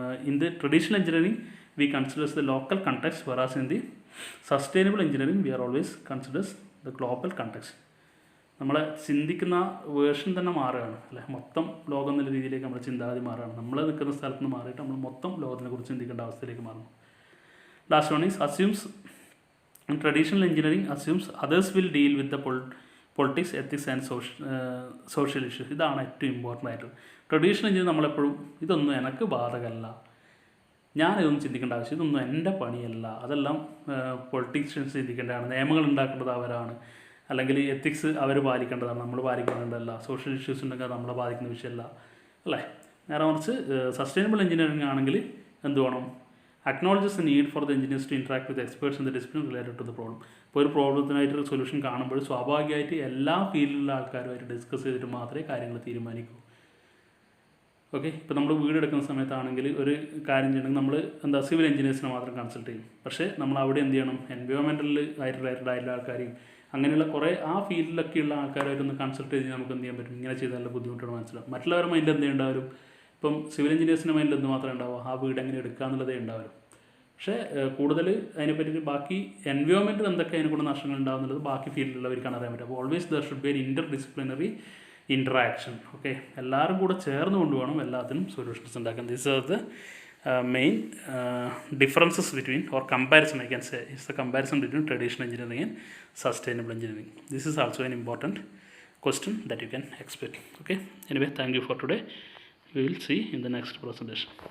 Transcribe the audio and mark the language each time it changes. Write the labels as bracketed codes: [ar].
[en] In the traditional engineering we considers the local context, whereas in the sustainable engineering we are always considers the global context. [ml] നമ്മളെ ചിന്തിക്കുന്ന version തന്നെ മാറുകയാണ്, അല്ലേ. മൊത്തം ലോകം എന്നുള്ള രീതിയിലേക്ക് നമ്മൾ ചിന്താഗതി മാറുകയാണ്. നമ്മൾ നിൽക്കുന്ന സ്ഥലത്ത് നിന്ന് മാറിയിട്ട് നമ്മൾ മൊത്തം ലോകത്തിനെ കുറിച്ച് ചിന്തിക്കേണ്ട അവസ്ഥയിലേക്ക് മാറുന്നു. [en] Last one is assumes, in traditional engineering assumes others will deal with the politics, ethics and social issues. [ml] ഇതാണ് ഏറ്റവും ഇമ്പോർട്ടൻ്റ് ആയിട്ട്. ട്രഡീഷണൽ എഞ്ചിനീയർ നമ്മളെപ്പോഴും ഇതൊന്നും എനിക്ക് ബാധകമല്ല, ഞാനിതൊന്നും ചിന്തിക്കേണ്ട ആവശ്യം, ഇതൊന്നും എൻ്റെ പണിയല്ല, അതെല്ലാം പൊളിറ്റീഷ്യൻസ് ചിന്തിക്കേണ്ടതാണ്, നിയമങ്ങൾ ഉണ്ടാക്കേണ്ടത് അവരാണ്, അല്ലെങ്കിൽ എത്തിക്സ് അവർ പാലിക്കേണ്ടതാണ്, നമ്മൾ പാലിക്കേണ്ടതല്ല, സോഷ്യൽ ഇഷ്യൂസ് ഉണ്ടെങ്കിൽ അത് നമ്മളെ ബാധിക്കുന്ന വിഷയമല്ല, അല്ലേ. നേരെ മറിച്ച് സസ്റ്റൈനബിൾ എഞ്ചിനീയറിംഗ് ആണെങ്കിൽ എന്ത് വേണം, [en] acknowledges the need for the engineers to interact with experts in the discipline related to the problem. [ml] ഇപ്പോൾ ഒരു പ്രോബ്ലത്തിനായിട്ടൊരു സൊല്യൂഷൻ കാണുമ്പോൾ സ്വാഭാവികമായിട്ട് എല്ലാ ഫീൽഡിലുള്ള ആൾക്കാരുമായിട്ട് ഡിസ്കസ് ചെയ്തിട്ട് മാത്രമേ കാര്യങ്ങൾ തീരുമാനിക്കൂ. ഓക്കെ, ഇപ്പോൾ നമ്മൾ വീടെടുക്കുന്ന സമയത്താണെങ്കിൽ ഒരു കാര്യം ചെയ്യണമെങ്കിൽ നമ്മൾ സിവിൽ എഞ്ചിനീയേഴ്സിനെ മാത്രം കൺസൾട്ട് ചെയ്യും. പക്ഷേ നമ്മൾ അവിടെ എന്ത് ചെയ്യണം, എൻവയോൺമെൻറ്റൽ ആയിട്ട് റിലേറ്റഡ് ആയിട്ടുള്ള ആൾക്കാരെയും അങ്ങനെയുള്ള കുറേ ആ ഫീൽഡിലൊക്കെയുള്ള ആൾക്കാരായിട്ടൊന്ന് കൺസൾട്ട് ചെയ്ത് നമുക്ക് എന്ത് ചെയ്യാൻ പറ്റും, ഇങ്ങനെ ചെയ്താലുള്ള ബുദ്ധിമുട്ടുകൾ മനസ്സിലാവും. മറ്റുള്ളവരുടെ മൈൻഡിൽ എന്തേ ഉണ്ടാവും, ഇപ്പം സിവിൽ എഞ്ചിനീയേഴ്സിൻ്റെ മൈൻഡിൽ എന്ത് മാത്രമേ ഉണ്ടാവുക, ആ വീട് എങ്ങനെ എടുക്കുക എന്നുള്ളതേ ഉണ്ടാവും. പക്ഷേ കൂടുതൽ അതിനെപ്പറ്റി ബാക്കി എൻവയോൺമെൻറ്റിൽ എന്തൊക്കെ അതിനെ കൊണ്ട് നഷ്ടങ്ങൾ ഉണ്ടാകുന്നുള്ളത് ബാക്കി ഫീൽഡിലുള്ളവർക്കാണ് അറിയാൻ പറ്റും. അപ്പോൾ always [en] There should be an interdisciplinary interaction. [ml] Okay, എല്ലാവരും കൂടെ ചേർന്ന് കൊണ്ടുവേണം എല്ലാത്തിനും സൊല്യൂഷൻസ് ഉണ്ടാക്കാൻ. [en] This are the main differences between, or comparison I can say, is the comparison between traditional engineering and sustainable engineering. This is also an important question that you can expect. Okay, anyway, thank you for today. We will see in the next presentation.